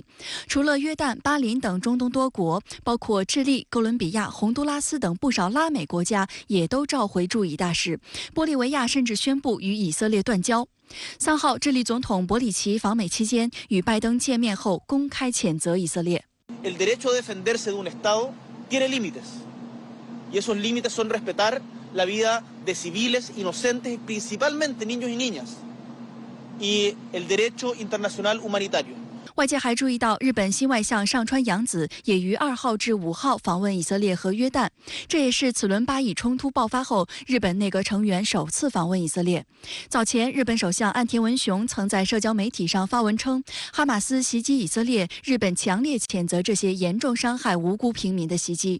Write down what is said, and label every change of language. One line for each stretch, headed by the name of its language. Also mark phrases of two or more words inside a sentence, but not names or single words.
Chinese: 除了约旦、巴林等中东多国，包括智利、哥伦比亚、洪都拉斯等不少拉美国家也都召回驻以大使。玻利维亚甚至宣布与以色列断交。3号，智利总统博里奇访美期间与拜登见面后，公开谴责以色列。
Spanish: El derecho a defenderse de un Estado tiene límites, y esos límites son respetar la vida de civiles inocentes, principalmente niños y niñas, y el derecho internacional humanitario。
Chinese: 外界还注意到，日本新外相上川洋子也于2号至5号访问以色列和约旦，这也是此轮巴以冲突爆发后，日本内阁成员首次访问以色列。早前，日本首相岸田文雄曾在社交媒体上发文称，哈马斯袭击以色列，日本强烈谴责这些严重伤害无辜平民的袭击。